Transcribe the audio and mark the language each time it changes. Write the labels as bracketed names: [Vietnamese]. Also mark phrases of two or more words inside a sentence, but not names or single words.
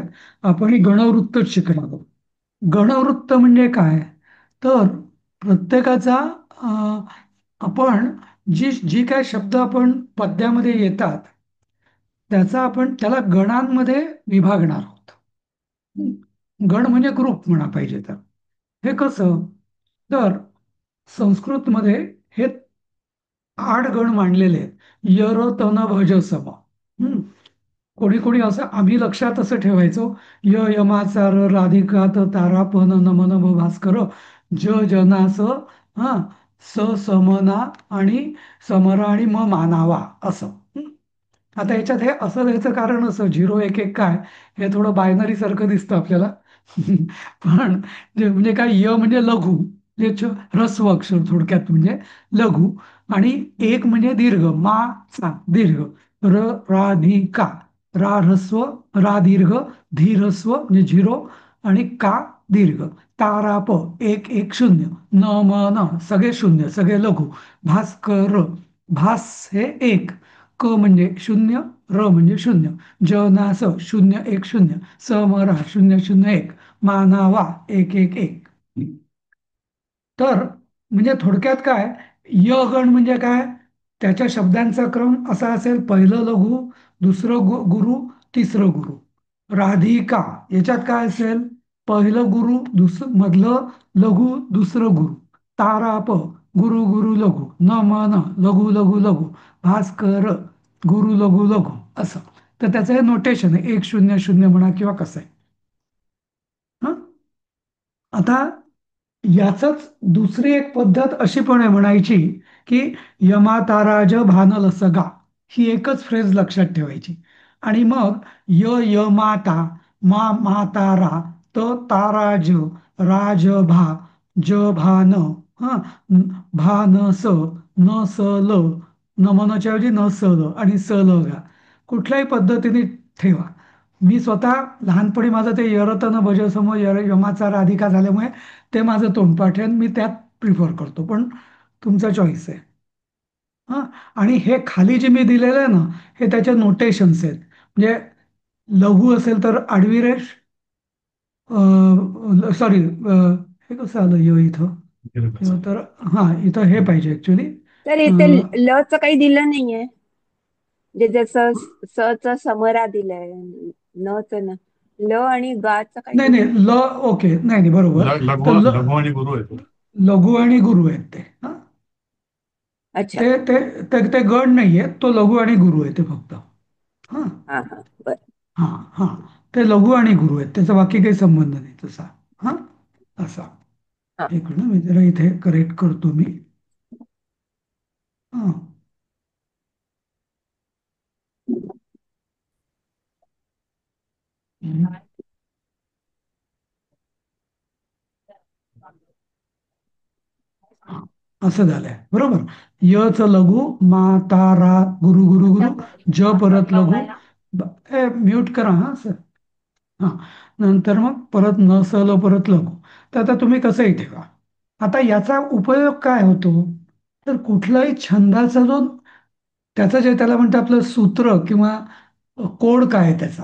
[Marathi] आपण ही गणवृत्तच शिकणार आहोत. गणवृत्त म्हणजे काय, तर प्रत्येकाचा आपण जी जी काय शब्द आपण पद्यामध्ये येतात, त्याचा आपण त्याला गणांमध्ये विभागणार आहोत. गण म्हणजे ग्रुप म्हणा पाहिजे तर. हे कसं, तर संस्कृतमध्ये हे 8 गण मांडलेले आहेत. यर तन भज सम. कोणी कोणी असं, आम्ही लक्षात असं ठेवायचो, यमाचार राधिका त तारा पन नमन भास्कर ज जनास, हा, स समना आणि समरा आणि मानावा असं. आता याच्यात हे असं द्यायचं कारण असं, 0 1 1 काय, हे थोडं बायनरी सारखं दिसतं आपल्याला. पण म्हणजे काय, म्हणजे लघु, ह्रस्व अक्षर थोडक्यात म्हणजे लघु. आणि एक म्हणजे दीर्घ, मा चा दीर्घ, राधिका, रा ह्रस्व, रा दीर्घ, धी ह्रस्व म्हणजे 0, आणि का दीर्घ, ताराप 1 1 0, न म न सगळे शून्य, सगळे लघु, भास्कर, भास हे 1, क म्हणजे 0, र म्हणजे 0, जनास 0 1 0, समरा 0 0 1, मानावा 1 1 1. तर म्हणजे थोडक्यात काय, य गण म्हणजे काय, त्याच्या शब्दांचा क्रम असा असेल, पहिलं लघु, दुसरं गुरु, तिसरं गुरु. राधिका याच्यात काय असेल, पहिलं गुरु, मधलं लघु, दुसरं गुरु. ताराप गुरु गुरु लघु, न म न लघु लघु लघु, भास्कर गुरु लघु लघु असं. तर त्याचं हे नोटेशन आहे, 100 म्हणा किंवा कसं आहे. हं? आता याचच दुसरी एक पद्धत अशी पण आहे म्हणायची की यमाताराज भानल सगा, ही एकच फ्रेज लक्षात ठेवायची. आणि मग य माता, मातारा, ताराज, राज भा, भान, हा, भान स, न स ल, नमनच्या ऐवजी न स ल आणि स ल गा, कुठल्याही पद्धतीने ठेवा. मी स्वतः लहानपणी माझं ते यरतन भजसम यमाचा राधिका झाल्यामुळे ते माझं तोंडपाठ आहे आणि मी त्यात प्रिफर करतो, पण तुमचा चॉईस आहे. हां. आणि हे खाली जे मी दिलेलं आहे ना, हे त्याचे नोटेशन्स आहेत. म्हणजे लघु असेल तर आडवी रेष, सॉरी, हे कसं आलं इथं, तर हां, इथं हे पाहिजे ऍक्च्युली. तर इथे ल च काही दिलं नाहीये, म्हणजे जसं स च समरा दिलंय, न च न, ल आणि गा च काही नाही दिलं नाही, ल नाहीये. ओके, नाही नाही, बरोबर. तर लघु आणि गुरु आहे तो. लघु आणि गुरु आहेत ते. हां, अच्छा. ते ते ते ते गण नाहीये, तो लघु आणि गुरु आहे ते फक्त. हां. हा हा, बर. हां हां, ते लघु आणि गुरु आहेत, त्याचा बाकी काही संबंध नाही तसा. हां, असा. हा. एक मिनिट, मी जरा इथे करेक्ट करतो मी. हां. हां, असं झालंय बरोबर. य च लघु, मा ता रा, गुरु गुरु गुरु, ज परत लघु, म्यूट करा हा सर. हां, नंतर मग परत न स ल परत लघु. तर आता तुम्ही कसंही ठेवा. आता याचा उपयोग काय होतो, तर कुठलाही छंदाचा जो त्याचं जे त्याला म्हणतं आपलं सूत्र किंवा कोड काय आहे त्याचा.